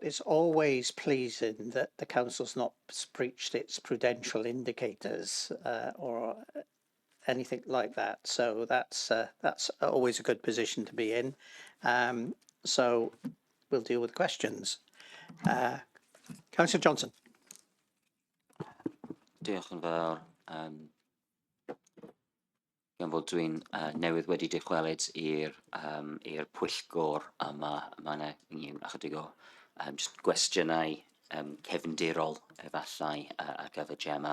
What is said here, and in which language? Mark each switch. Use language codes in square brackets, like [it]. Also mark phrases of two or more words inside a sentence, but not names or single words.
[en] It's always pleasing that the council's not breached its prudential indicators or anything like that. So that's always a good position to be in. So we'll deal with questions. Councillor Johnson. [cy] Diolch yn fawr. Gan fod dwi'n newydd wedi dychwelyd i'r pwyllgor yma, yna ychydig o just gwestiynau cefndirol efallai ar gyfer Gemma.